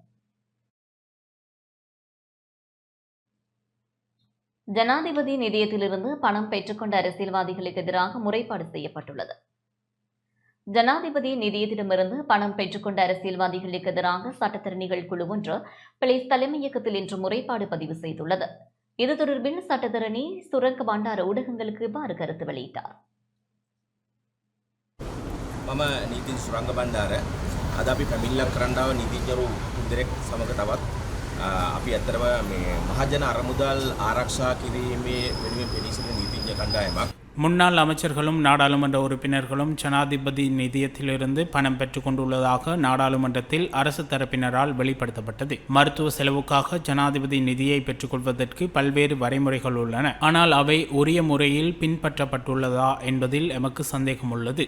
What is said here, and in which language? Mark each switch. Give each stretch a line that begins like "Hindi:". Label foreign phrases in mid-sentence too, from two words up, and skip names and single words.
Tamil: ஜனாதிபதி நிதியத்திலிருந்து பணம் பெற்றுக்கொண்ட அரசியல்வாதிகளுக்கு எதிராக முறைப்பாடு செய்யப்பட்டுள்ளது. ஜனாதிபதி நிதியத்திடமிருந்து பணம் பெற்றுக்கொண்ட அரசியல்வாதிகளுக்கு எதிராக சட்டத்தரணிகள் குழு ஒன்று போலீஸ் தலைமையகத்தில் இன்று முறைப்பாடு பதிவு செய்துள்ளது. இது தொடர்பில் சட்டத்தரணி சுரங்க பண்டார ஊடகங்களுக்கு இவ்வாறு கருத்து வெளியிட்டார்.
Sinhala: මම නීති සුරංග බණ්ඩාර අද අපි පැමිණිල්ලක් කරන්න ආව නීතිඥරු දෙනෙක් සමග තවත් අපි ඇත්තටම මේ මහජන අරමුදල් ආරක්ෂා කිරීමේ වෙනුවෙන් පෙනී සිටින නීතිඥ කණ්ඩායමක්
Tamil: முன்னாள் அமைச்சர்களும் நாடாளுமன்ற உறுப்பினர்களும் ஜனாதிபதி நிதியத்திலிருந்து பணம் பெற்றுக் கொண்டுள்ளதாக நாடாளுமன்றத்தில் அரசு தரப்பினரால் வெளிப்படுத்தப்பட்டது. மருத்துவ செலவுக்காக ஜனாதிபதி நிதியை பெற்றுக்கொள்வதற்கு பல்வேறு வரைமுறைகள் உள்ளன. ஆனால் அவை உரிய முறையில் பின்பற்றப்பட்டுள்ளதா என்பதில் எமக்கு சந்தேகம் உள்ளது.